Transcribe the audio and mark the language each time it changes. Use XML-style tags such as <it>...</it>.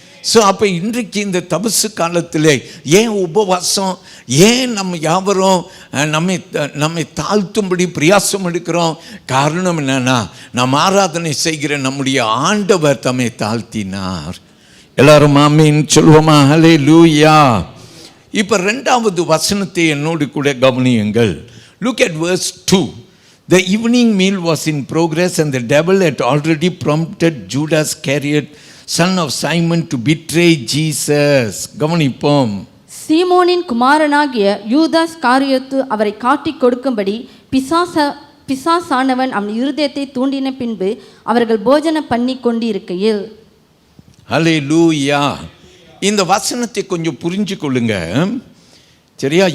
<ta>So அப்போ இன்றைக்கு இந்த தபசு காலத்தில் ஏன் உபவாசம், ஏன் நம்ம யாவரும் நம்மை தாழ்த்தும்படி பிரயாசம் எடுக்கிறோம்? காரணம் என்னன்னா, நாம் ஆராதனை செய்கிற நம்முடைய ஆண்டவர் தம்மை தாழ்த்தினார். எல்லாரும் ஆமீன் சொல்வோமா? ஹல்லேலூயா. இப்போ 2வது வசனத்தை என்னோடு கூட கவனியுங்கள்.</ta> <en>Look at verse 2. The evening meal was in progress and the devil had already prompted Judas Iscariot, son of Simon, to betray Jesus.</en> <ta>கவனிப்போம். சீமோனின் குமாரனாகிய யூதாஸ் காரியோத்து அவரை காட்டிக் கொடுக்கும்படி பிசாசானவன் அவன் இருதயத்தை தூண்டின பின்பு அவர்கள் போஜனம் பண்ணி கொண்டிருக்கையில். ஹல்லேலூயா. இந்த வசனத்தை கொஞ்சம் புரிஞ்சு கொள்ளுங்க. சரியா?</ta>